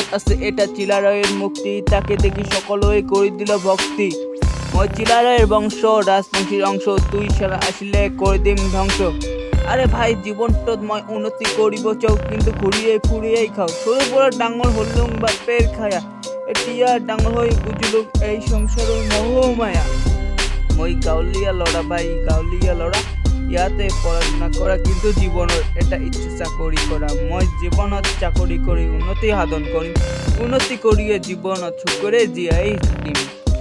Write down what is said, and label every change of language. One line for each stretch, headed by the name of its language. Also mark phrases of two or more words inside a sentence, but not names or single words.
Rangpuri: আছে এটা চিলারায়ের মুক্তি তাকে দেখি সকলই করে দিল ভক্তি মই চিলারায়ের বংশ রাজবংশীর অংশ তুই সারা আসলে করে দিম ধ্বংস আরে ভাই জীবনটা মই উন্নতি করিব চাও কিন্তু ঘুরিয়ে ফুরিয়েই খাও সরু বড় ডাঙর হলুম বাপের খায়া এতিয়া ডাঙর হয়ে বুঝলুম এই সংসারের মোহমায়া
Assamese: মই গাঁৱলীয়া ল'ৰা ভাই গাঁৱলীয়া ল'ৰা ইয়াতে পড়াশোনা কৰা কিন্তু জীৱনৰ এটা ইচ্ছা চাকৰি কৰা মই জীৱনত চাকৰি কৰি উন্নতি সাধন কৰিম উন্নতি কৰিয়ে জীৱনত সুখৰে জীয়াই থাকিম।